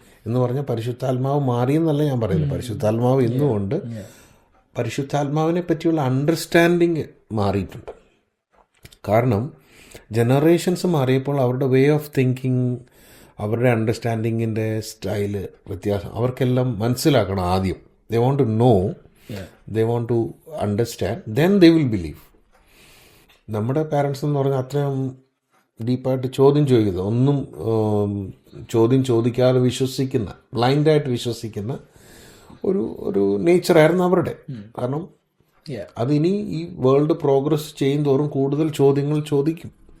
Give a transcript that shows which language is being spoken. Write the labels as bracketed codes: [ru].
[ml] എന്ന് പറഞ്ഞാൽ പരിശുദ്ധാത്മാവ് മാറിയെന്നല്ല ഞാൻ പറയുന്നത്. പരിശുദ്ധാത്മാവ് ഇന്നുമുണ്ട്. പരിശുദ്ധാത്മാവിനെ പറ്റിയുള്ള അണ്ടർസ്റ്റാൻഡിങ് മാറിയിട്ടുണ്ട്. കാരണം ജനറേഷൻസ് മാറിയപ്പോൾ അവരുടെ [en] way of thinking, [ml] അവരുടെ അണ്ടർസ്റ്റാൻഡിങ്ങിൻ്റെ സ്റ്റൈല് വ്യത്യാസം അവർക്കെല്ലാം മനസ്സിലാക്കണം. ആദ്യം [en] they want to know, they want to understand, then they will believe. [ml] നമ്മുടെ പാരൻസ് എന്ന് പറഞ്ഞാൽ അത്രയും ഡീപ്പായിട്ട് ചോദ്യം ചോദിക്കുന്നത്, ഒന്നും ചോദ്യം ചോദിക്കാതെ വിശ്വസിക്കുന്ന, ബ്ലൈൻഡായിട്ട് വിശ്വസിക്കുന്ന ഒരു നേച്ചറായിരുന്നു അവരുടെ. കാരണം അതിനി ഈ വേൾഡ് പ്രോഗ്രസ് ചെയ്യും തോറും കൂടുതൽ ചോദ്യങ്ങൾ ചോദിക്കും.